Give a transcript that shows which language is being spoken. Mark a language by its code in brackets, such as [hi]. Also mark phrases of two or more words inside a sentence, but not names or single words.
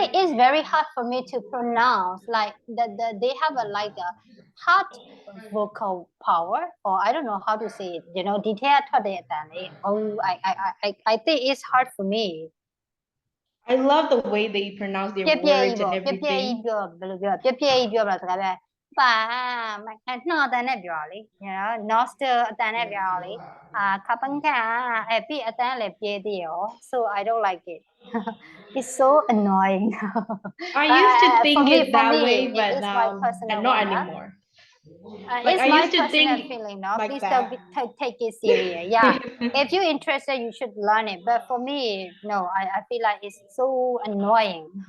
[en] think it's very hard for me to pronounce. Like they have a like a hard vocal power, or I don't know how to say it. Detail oh, I think it's hard for me. I love the way they pronounce their ပြပြကြီး words and ပေါ့ပြပြကြီး everything. [my] ပြောဘယ်လိုပြောပြပြကြီးပြောပါစကားပဲပါနှော်အတန်နဲ့ပြောတာလေ nostril အတန်နဲ့ပြောတာလေခပန်းကပြီးအတန်လည်းပြေးသေးရော [en] so I don't like it. It's so annoying. I used to for think me, it that way, but it's my now personal not one, anymore. Like it's I my used to personal think feeling, no? like Please that. don't take it serious. Yeah, if you're interested, you should learn it. But for me, no, I feel like it's so annoying.